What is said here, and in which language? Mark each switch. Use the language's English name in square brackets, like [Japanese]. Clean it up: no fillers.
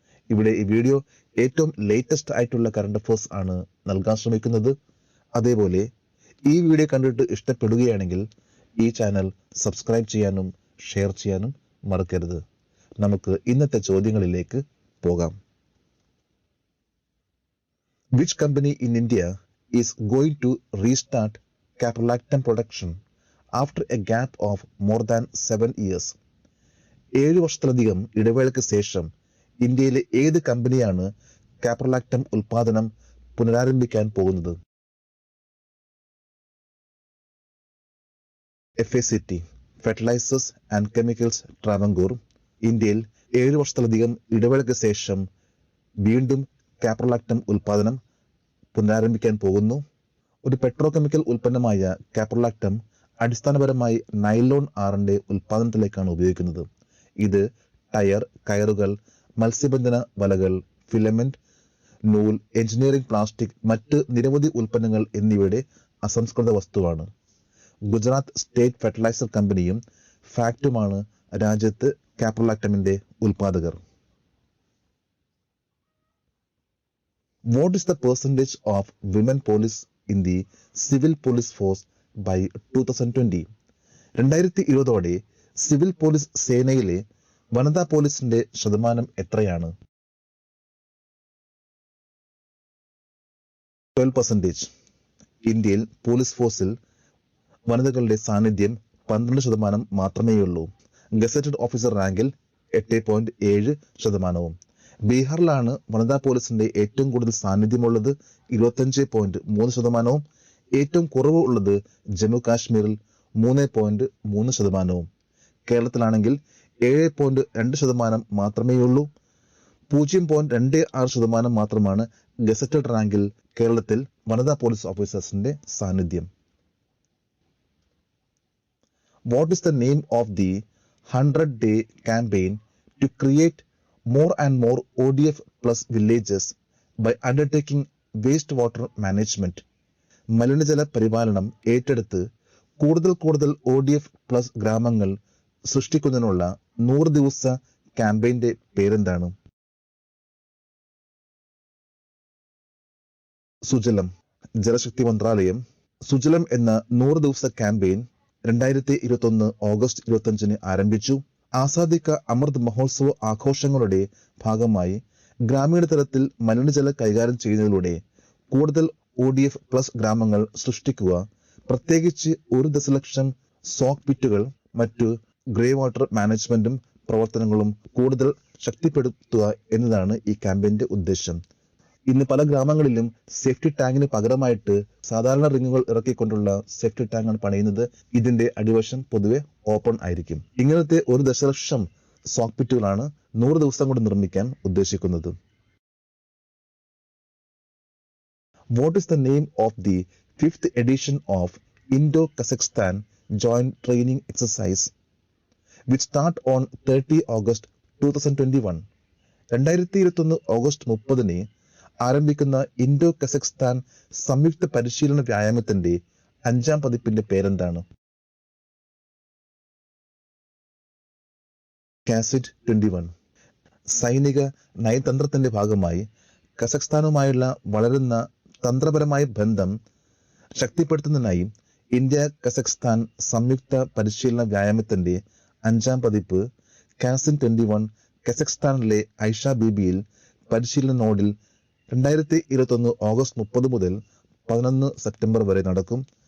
[Malayalam] ഇവിടെ ഈ വീഡിയോ ഏറ്റവും ലേറ്റസ്റ്റ് ആയിട്ടുള്ള കറണ്ട് അഫേഴ്സ് ആണ് നൽകാൻ ശ്രമിക്കുന്നത്. അതേപോലെ ഈ വീഡിയോ കണ്ടിട്ട് ഇഷ്ടപ്പെടുകയാണെങ്കിൽ ഈ ചാനൽ സബ്സ്ക്രൈബ് ചെയ്യാനും ഷെയർ ചെയ്യാനും മറക്കരുത്. നമുക്ക് ഇന്നത്തെ ചോദ്യങ്ങളിലേക്ക് പോകാം. [English] Which company in India is going to restart caprolactam production after a gap of more than 7 years? [Malayalam] 7 വർഷത്തിലധികം ഇടവേളയ്ക്ക് ശേഷം ഇന്ത്യയിലെ ഏത് കമ്പനിയാണ് കാപ്രലാക്ടം ഉൽപാദനം പുനരാരംഭിക്കാൻ പോകുന്നത്? FACT fertilisers and chemicals Travancore ഇന്ത്യയിൽ 7 വർഷത്തിലധികം ഇടവേളയ്ക്ക് ശേഷം വീണ്ടും കാപ്രലാക്ടം ഉൽപാദനം പുനരാരംഭിക്കാൻ പോകുന്നു. ഒരു പെട്രോകെമിക്കൽ ഉൽപ്പന്നമായ കാപ്രലാക്ടം അടിസ്ഥാനപരമായി നൈലോൺ ആറിന്റെ ഉൽപാദനത്തിലേക്കാണ് ഉപയോഗിക്കുന്നത്. ഇത് ടയർ, കയറുകൾ, മത്സ്യബന്ധന വലകൾ, ഫിലമെന്റ്, നൂൽ, എഞ്ചിനീയറിംഗ് പ്ലാസ്റ്റിക്, മറ്റ് നിരവധി ഉൽപ്പന്നങ്ങൾ എന്നിവയുടെ അസംസ്കൃത വസ്തുവാണ്. ഗുജറാത്ത് സ്റ്റേറ്റ് ഫെർട്ടിലൈസർ കമ്പനിയും ഫാക്റ്റുമാണ് രാജ്യത്ത് കാപ്രലാക്ടമിന്റെ ഉൽപാദകർ. [English] What is the percentage of women police in the civil police force by 2020? [Malayalam] 2020 civil police സേനയിലെ വനിതാ പോലീസിന്റെ ശതമാനം എത്രയാണ്? 12%. ഇന്ത്യയിൽ പോലീസ് ഫോഴ്സിൽ വനിതകളുടെ സാന്നിധ്യം 12% മാത്രമേയുള്ളൂ. ഗസറ്റഡ് ഓഫീസർ റാങ്കിൽ 8.7%. ബീഹാറിലാണ് വനിതാ പോലീസിന്റെ ഏറ്റവും കൂടുതൽ സാന്നിധ്യമുള്ളത്, 25.3%. ഏറ്റവും കുറവ് ഉള്ളത് ജമ്മു കാശ്മീരിൽ 3.3%. കേരളത്തിലാണെങ്കിൽ 7.2% മാത്രമേയുള്ളൂ. 0.26% മാത്രമാണ് ഗസറ്റഡ് റാങ്കിൽ കേരളത്തിൽ വനിതാ പോലീസ് ഓഫീസേഴ്സിന്റെ സാന്നിധ്യം. [English] What is the name of the 100-day campaign to create more and more ODF plus villages by undertaking wastewater management? [Malayalam] മലിനജല പരിപാലനം ഏറ്റെടുത്ത് കൂടുതൽ ODF പ്ലസ് ഗ്രാമങ്ങൾ സൃഷ്ടിക്കുന്നതിനുള്ള 100 ദിവസ ക്യാമ്പയിന്റെ പേരെന്താണ്? സുജലം. ജലശക്തി മന്ത്രാലയം സുജലം എന്ന 100 ദിവസ ക്യാമ്പയിൻ 2021 ഓഗസ്റ്റ് 25 ആരംഭിച്ചു. ആസാദി കാ അമൃത് മഹോത്സവ ആഘോഷങ്ങളുടെ ഭാഗമായി ഗ്രാമീണ തലത്തിൽ മലിനജല കൈകാര്യം ചെയ്യുന്നതിലൂടെ കൂടുതൽ ODF പ്ലസ് ഗ്രാമങ്ങൾ സൃഷ്ടിക്കുക, പ്രത്യേകിച്ച് 1 ദശലക്ഷം സോക്ക് പിറ്റുകൾ, മറ്റു ഗ്രേ വാട്ടർ മാനേജ്മെന്റും പ്രവർത്തനങ്ങളും കൂടുതൽ ശക്തിപ്പെടുത്തുക എന്നതാണ് ഈ ക്യാമ്പയിന്റെ ഉദ്ദേശം. ഇന്ന് പല ഗ്രാമങ്ങളിലും സേഫ്റ്റി ടാങ്കിന് പകരമായിട്ട് സാധാരണ റിങ്ങുകൾ ഇറക്കിക്കൊണ്ടുള്ള സേഫ്റ്റി ടാങ്കാണ് പണിയുന്നത്. ഇതിന്റെ അടിവശം പൊതുവെ ഓപ്പൺ ആയിരിക്കും. ഇങ്ങനത്തെ 1 ദശലക്ഷം സോക്ക് പിറ്റുകളാണ് 100 ദിവസം കൊണ്ട് നിർമ്മിക്കാൻ ഉദ്ദേശിക്കുന്നത്. [English] What is the name of the 5th edition of Indo-Kazakhstan Joint Training Exercise which start on 30 August 2021? [Malayalam] 2021 August 30 ആരംഭിക്കുന്ന ഇൻഡോ കസഖ്സ്ഥാൻ സംയുക്ത പരിശീലന വ്യായാമത്തിന്റെ 5ാം പതിപ്പിന്റെ പേരെന്താണ്? കാസിഡ് 21. സൈനിക നയതന്ത്രത്തിന്റെ ഭാഗമായി കസഖ്സ്ഥാനുമായുള്ള വളരുന്ന തന്ത്രപരമായ ബന്ധം ശക്തിപ്പെടുത്തുന്നതിനായി ഇന്ത്യ കസഖ്സ്ഥാൻ സംയുക്ത പരിശീലന വ്യായാമത്തിന്റെ 5ാം പതിപ്പ് കാസിഡ് 21 കസഖ്സ്ഥാനിലെ ഐഷ ബീബിയിൽ പരിശീലന നോഡിൽ 2021 ഓഗസ്റ്റ് 30 മുതൽ 11 സെപ്റ്റംബർ വരെ നടക്കും.